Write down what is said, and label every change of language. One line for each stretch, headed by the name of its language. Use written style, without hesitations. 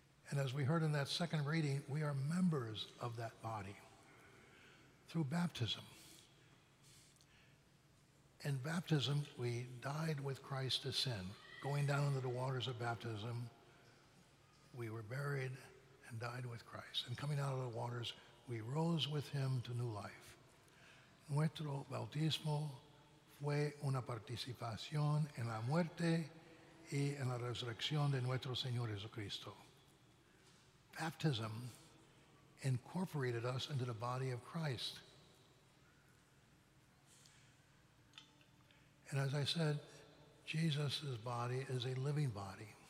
English: And as we heard in that second reading, we are members of that body through baptism. In baptism, we died with Christ to sin. Going down into the waters of baptism, we were buried and died with Christ. And coming out of the waters, we rose with him to new life.
Spanish: Nuestro bautismo fue una participación en la muerte y en la resurrección de nuestro Señor Jesucristo.
English: Baptism incorporated us into the body of Christ. And as I said, Jesus' body is a living body.